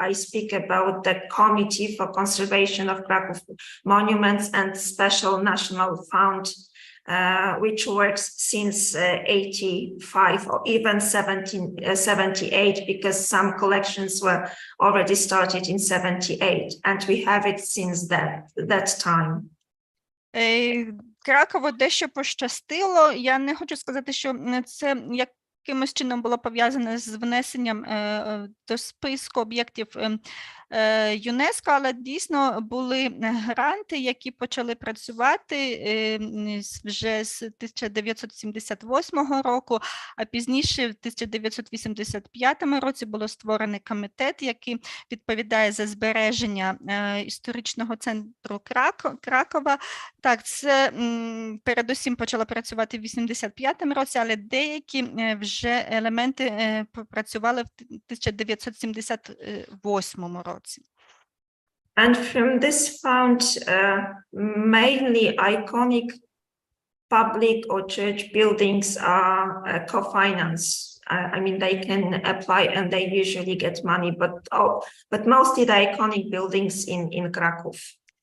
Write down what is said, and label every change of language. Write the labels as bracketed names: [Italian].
[English] I speak about the Committee for Conservation of Kraków Monuments and Special National Fund, which works since 85 or even 78, because some collections were already started in 78, and we have it since that time. [Ukrainian] Кракову дещо пощастило. Я не хочу сказати, що це як якимось чином було пов'язане з внесенням до списку об'єктів ЮНЕСКО, але дійсно були гранти, які почали працювати вже з 1978 року, а пізніше в 1985 році було створений комітет, який відповідає за збереження історичного центру Кракова. Так, це передусім почало працювати в 85 році, але деякі вже елементи попрацювали в 1978 році. [English] And from this fund, mainly iconic public or church buildings are co-financed. I mean, they can apply and they usually get money, but mostly the iconic buildings in Kraków.